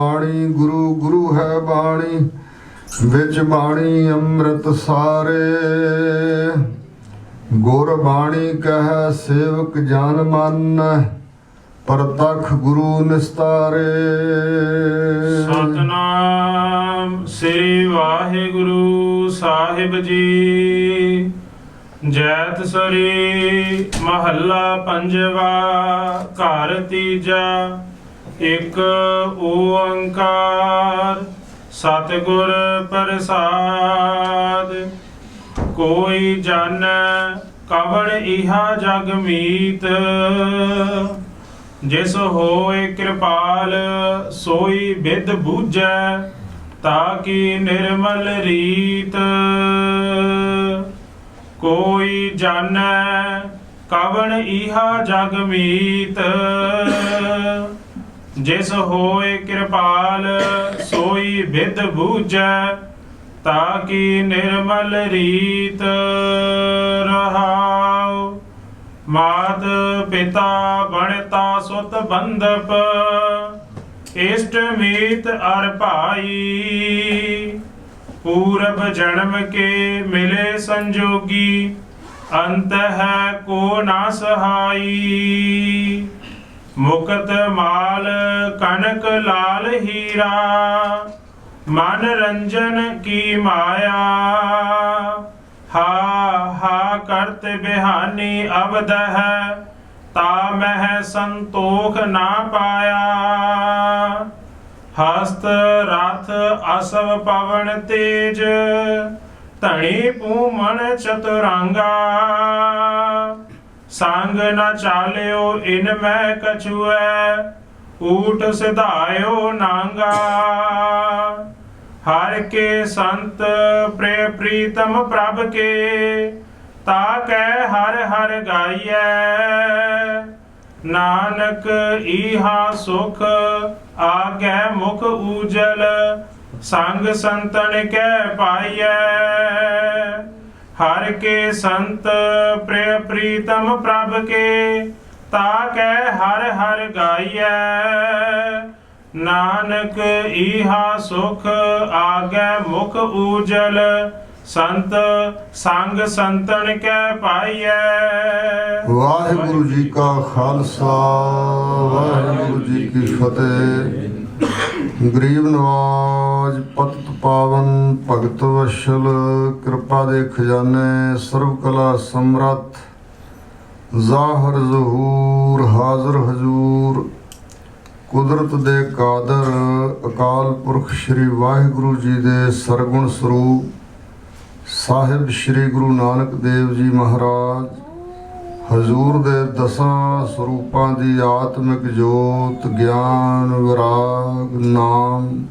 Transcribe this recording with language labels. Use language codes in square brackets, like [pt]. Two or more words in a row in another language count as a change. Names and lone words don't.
[pa] ਬਾਣੀ ਗੁਰੂ ਗੁਰੂ ਹੈ ਬਾਣੀ ਵਿਚ ਬਾਣੀ ਅੰਮ੍ਰਿਤ ਸਾਰੇ। ਗੁਰ ਬਾਣੀ ਕਹ ਸੇਵਕ ਜਾਨ ਮਨ ਪਰਤਖ ਗੁਰੂ ਨਿਸਤਾਰੇ। ਸਤਿਨਾਮ ਸ੍ਰੀ ਵਾਹਿਗੁਰੂ ਸਾਹਿਬ ਜੀ। ਜੈਤ ਸਰੀ ਮਹਲਾ ਪੰਜਵਾ ਘਰ ਤੀਜਾ। ਇਕ ਓਅੰਕਾਰ ਸਤਿਗੁਰ ਪ੍ਰਸਾਦਿ। [bra] कोई जन कवण इहा जग मीत। जिस होए कृपाल सोई बिद बूझै ताकि निर्मल रीत। कोई जानै कवण इहा जग मीत। जिस होए कृपाल सोई बिद बूझै ताकि निर्मल रीत। रहाओ मात पिता बनता सुत बंधप। इष्ट मीत अर भाई। पूरब जन्म के मिले संजोगी। अंत है को ना सहाई। मुकत माल कनक लाल हीरा। मन रंजन की माया। हा हा करत बिहानी अवध है ता मह संतोख ना पाया। हस्त रथ असव पवन तेज धनी पूमन चतुरंगा। संग न चाल्यो इन मैं कछुए ऊठ सिधायो नांगा। हर के संत प्रिय प्रीतम प्रभ के ताकै हर हर गाइए। नानक इहा सुख आगे मुख उजल संग संतन कै पाइए। हर के संत प्रिय प्रीतम प्रभ के ताकै हर हर गाइए। नानक इहा सुख आगे मुख उजल संत संग संतन कै पाइए। [pa] ਵਾਹਿਗੁਰੂ ਜੀ ਕਾ ਖ਼ਾਲਸਾ ਵਾਹਿਗੁਰੂ ਜੀ ਕੀ ਫ਼ਤਿਹ। ਗਰੀਬ ਨਿਵਾਜ ਪਤਿਤ ਪਾਵਨ ਭਗਤ ਵਛਲ ਕਿਰਪਾ ਦੇ ਖ਼ਜ਼ਾਨੇ ਸਰਬ ਕਲਾ ਸਮਰੱਥ ਜ਼ਾਹਿਰ ਜ਼ਹੂਰ ਹਾਜ਼ਿਰ ਹਜ਼ੂਰ ਕੁਦਰਤ ਦੇ ਕਾਦਰ ਅਕਾਲ ਪੁਰਖ ਸ੍ਰੀ ਵਾਹਿਗੁਰੂ ਜੀ ਦੇ ਸਰਗੁਣ ਸਰੂਪ ਸਾਹਿਬ ਸ੍ਰੀ ਗੁਰੂ ਨਾਨਕ ਦੇਵ ਜੀ ਮਹਾਰਾਜ ਹਜ਼ੂਰ ਦੇ ਦਸਾਂ ਸਰੂਪਾਂ ਦੀ ਆਤਮਿਕ ਜੋਤ ਗਿਆਨ ਵੈਰਾਗ ਨਾਮ